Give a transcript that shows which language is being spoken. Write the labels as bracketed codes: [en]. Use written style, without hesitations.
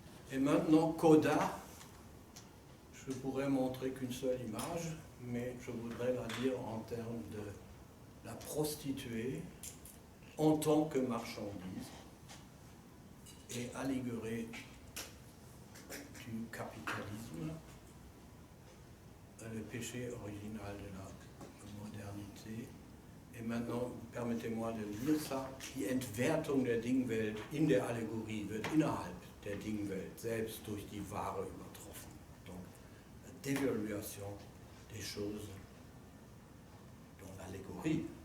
[fr] Et maintenant, Coda, je pourrais montrer qu'une seule image, mais je voudrais la dire en termes de la prostituée en tant que marchandise et allégorée du capitalisme, le péché original de la modernité. Et maintenant, permettez-moi de lire ça. [de] Die Entwertung der Dingwelt in der Allegorie wird innerhalb der Dingwelt selbst durch die Ware übertroffen. [fr] Donc, la dévaluation des choses dans l'allégorie.